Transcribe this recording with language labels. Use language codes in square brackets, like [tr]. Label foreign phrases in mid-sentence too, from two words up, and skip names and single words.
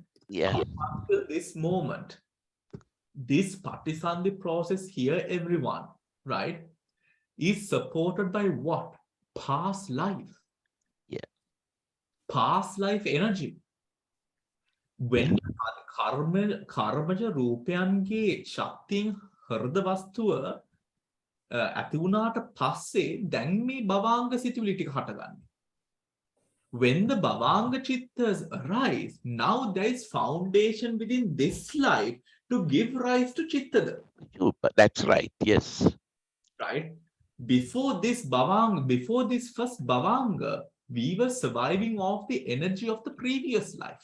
[en] yeah. Up until this moment, this Patisandhi process here, everyone, right, is supported by what? Past life. Yeah. Past life energy. When [si] කර්මජ රූපයන්ගේ ශක්තියෙන් හෘද වස්තුව ඇති වුණාට පස්සේ දැන් මේ භවංග සිතුවිලි ටික හටගන්නේ. [en] When the bhavanga chittas arise, now there is foundation within this life to give rise to chittada. That's right. Yes. Right? Before this first bhavanga, we were surviving off the energy of the previous life.